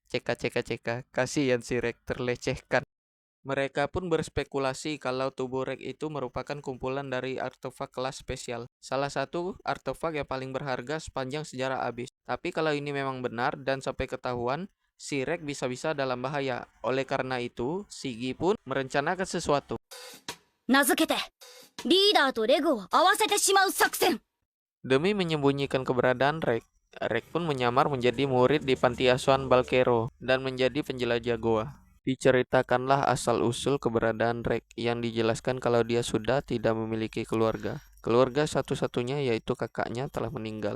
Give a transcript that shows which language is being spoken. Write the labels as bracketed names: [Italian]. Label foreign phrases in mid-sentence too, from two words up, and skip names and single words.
[Indonesian] Ceka, kasihan si Rex terlecehkan. Mereka pun berspekulasi kalau tubuh Rex itu merupakan kumpulan dari artefak kelas spesial. Salah satu artefak yang paling berharga sepanjang sejarah Abyss. Tapi kalau ini memang benar dan sampai ketahuan, si Rex bisa-bisa dalam bahaya. Oleh karena itu, Sigi pun merencanakan sesuatu. [Japanese] 名付けてリーダーとレグを合わせてしまう作戦。 [Indonesian] Demi menyembunyikan keberadaan Rex, Rex pun menyamar menjadi murid di panti asuhan Balkero dan menjadi penjelajah goa. Diceritakanlah asal-usul keberadaan Rex yang dijelaskan kalau dia sudah tidak memiliki keluarga. Keluarga satu-satunya yaitu kakaknya telah meninggal.